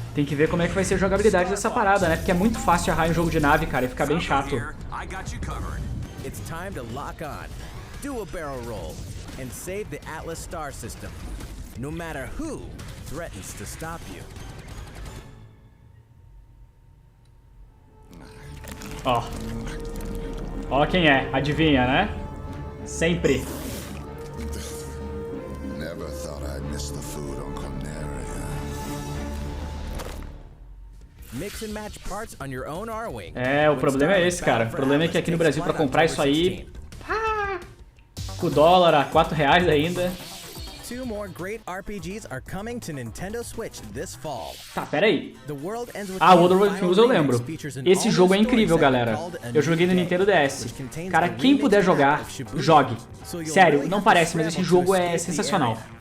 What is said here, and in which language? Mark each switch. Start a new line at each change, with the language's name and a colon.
Portuguese: Tem que ver como é que vai ser a jogabilidade dessa parada, né? Porque é muito fácil errar em jogo de nave, cara, e fica bem chato.
English: It's time to lock on, do a barrel roll, and save the Atlas star system, no matter who threatens to stop you.
Portuguese: Ó. Ó quem é, adivinha, né? Sempre.
English: Never thought I'd miss the food on Corneria. Mix and match parts on your own R-Wing.
Portuguese: É, o problema é esse, cara. O problema é que aqui no Brasil, pra comprar isso aí, com o dólar a R$4 ainda.
English: Two more great RPGs are coming to Nintendo Switch this fall.
Portuguese: Tá, pera aí. World of Kings eu lembro. Esse jogo é incrível, galera. Eu joguei no Nintendo DS. Cara, quem puder jogar, jogue. Sério, não parece, mas esse jogo é sensacional.